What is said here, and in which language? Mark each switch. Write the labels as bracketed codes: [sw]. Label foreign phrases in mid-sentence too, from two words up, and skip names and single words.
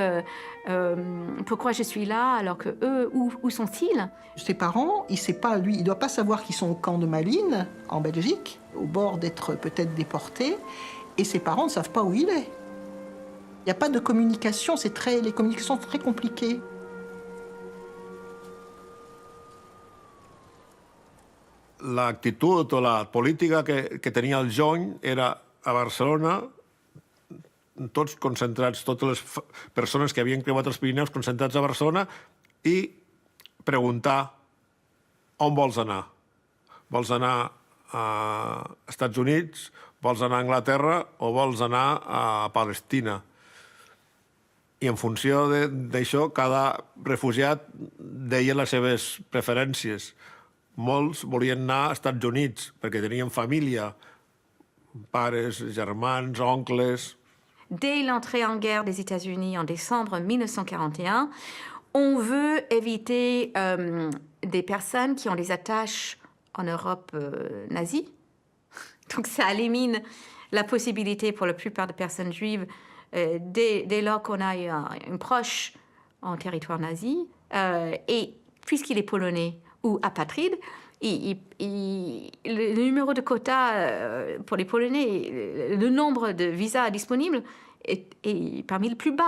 [fr] Pourquoi je suis là alors que eux, où sont-ils? Ses parents, il sait pas, lui, il doit pas savoir qu'ils sont au camp de Malines, en Belgique, au bord d'être peut-être déportés, et ses parents ne savent pas où il est. Il n'y a pas de communication, les communications sont très compliquées. [ca] L'actitud o la política que tenia el Jony era a Barcelona, tots concentrats, totes les persones que havien creuat els Pirineus concentrats a Barcelona i preguntar on vols anar. Vols anar a Estats Units, vols anar a Anglaterra o vols anar a Palestina? I en funció d'això, cada refugiat deia les seves preferències. Molts volien anar als Estats Units perquè tenien família, pares, germans, oncles. [fr] Dès l'entrée en guerre des États-Unis en décembre 1941, on veut éviter des personnes qui ont des attaches en Europe nazie. Donc ça élimine la possibilité pour la plupart des personnes juives, dès lors qu'on a un proche en territoire nazi, et puisqu'il est polonais ou apatride, le numéro de quota pour les Polonais, le nombre de visas disponibles est parmi les plus bas.